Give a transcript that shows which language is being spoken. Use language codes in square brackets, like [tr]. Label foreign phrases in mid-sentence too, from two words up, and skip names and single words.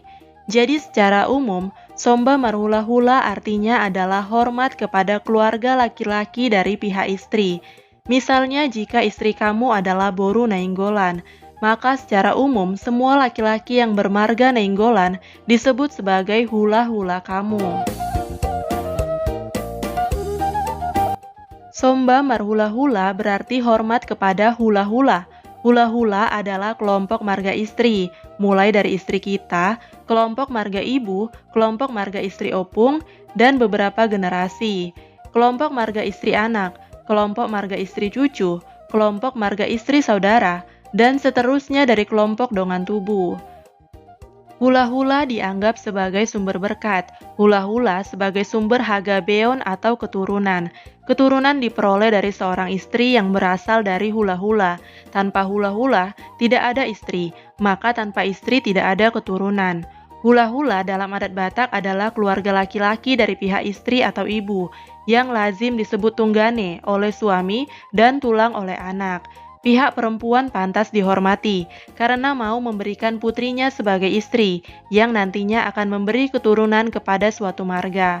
[id] Jadi secara umum, [bbc] Somba Marhula-hula [id] artinya adalah hormat kepada keluarga laki-laki dari pihak istri. Misalnya jika istri kamu adalah Boru Nainggolan, maka secara umum semua laki-laki yang bermarga Nainggolan disebut sebagai hula-hula kamu. [bbc] Somba Marhula-hula [id] berarti hormat kepada hula-hula. Hula-hula adalah kelompok marga istri, mulai dari istri kita, kelompok marga ibu, kelompok marga istri opung, dan beberapa generasi. Kelompok marga istri anak, kelompok marga istri cucu, kelompok marga istri saudara, dan seterusnya dari kelompok [bbc] dongan tubuh. [id] Hula-hula dianggap sebagai sumber berkat, hula-hula sebagai sumber [bbc] haga beon [id] atau keturunan. Keturunan diperoleh dari seorang istri yang berasal dari hula-hula. Tanpa hula-hula, tidak ada istri, maka tanpa istri tidak ada keturunan. Hula-hula dalam adat Batak adalah keluarga laki-laki dari pihak istri atau ibu, yang lazim disebut tunggane oleh suami dan tulang oleh anak. Pihak perempuan pantas dihormati karena mau memberikan putrinya sebagai istri yang nantinya akan memberi keturunan kepada suatu marga.